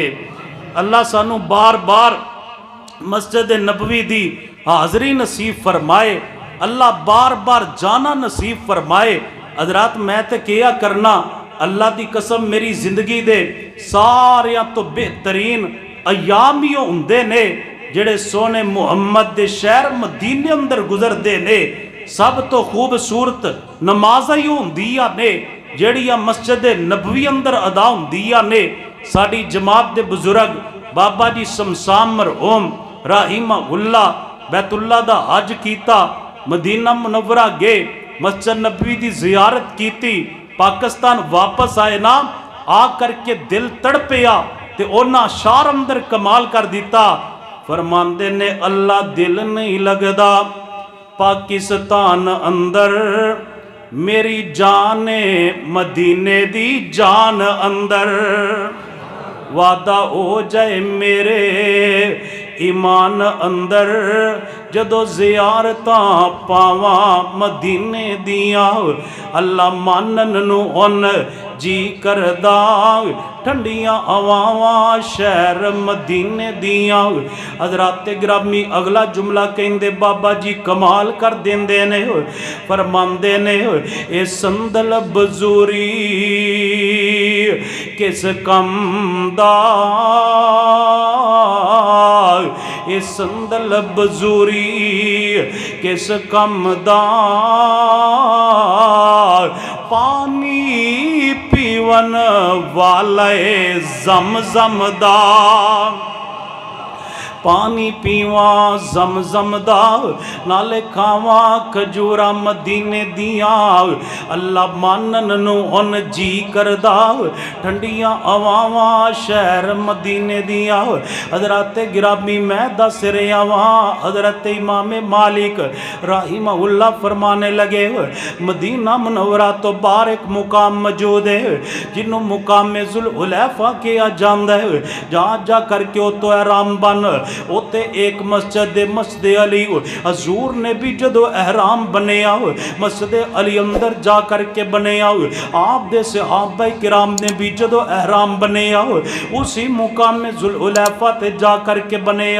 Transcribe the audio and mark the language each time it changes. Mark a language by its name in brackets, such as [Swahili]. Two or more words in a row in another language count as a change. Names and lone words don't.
[Punjabi] اللہ سانو بار بار مسجد نبوی دی حاضری نصیب فرمائے، اللہ بار بار جانا نصیب فرمائے۔ حضرات میں تے کیا کرنا، اللہ دی قسم میری زندگی دے ساریاں تو بہترین ایام ہی ہوندے نے جڑے سونے محمد دے شہر مدینے اندر گزر دے نے۔ سب تو خوبصورت نمازاں ہی ہوندیاں نے جڑیاں مسجد نبوی اندر ادا ہوندیاں نے۔ ساڈی جماعت دے بزرگ بابا جی شمشان مرحوم [Arabic] رحمہ اللہ [Punjabi] بیت اللہ دا حج کیتا، مدینہ منورہ گئے، مسجد نبوی دی زیارت کیتی، پاکستان واپس آئے نا، آ کر کے دل تڑپیا تے اونا اشعار اندر کمال کر دیتا۔ فرماندے نے اللہ دل نہیں لگدا پاکستان اندر، میری جان مدینے دی جان اندر، وعدہ ہو جائے میرے ایمان اندر، جدو زیارتاں پاواں مدینے دیاں، اللہ مانن نو ہن جی کردا، ٹھنڈیاں ہواواں شہر مدینے دیاں۔ حضرات گرامی اگلا جملہ کہندے بابا جی کمال کر دیندے نے، فرماندے نے اے سندل بزوری کس کم دا، اے سندل بزوری کس کم دا، پانی پیون والے زمزم دا، پانی پیواں زمزم دا، نالے کھاواں کھجورا مدینے دیاں، اللہ مانن نو ہن جی کردا، ٹھنڈیاں ہواواں شہر مدینے دیاں۔ حضرات گرامی میں دس رہا واں، حضرت امام مالک [Arabic] رحمہ اللہ [Punjabi] فرمانے لگے مدینہ منورہ تو باہر ایک مقام موجود ہے جنہوں مقام ذوالحلیفہ کیا جاندا ہے، جہاں جا کر کے او تو احرام بن، اوتے ایک مسجد علی، حضور نے بھی جدو احرام بنیا مسجد علی اندر جا کر کے بنیا، آپ دے صحابہ کرام نے بھی جدو احرام بنیا اسی مقام ذوالحلیفہ تے جا کر کے بنیا۔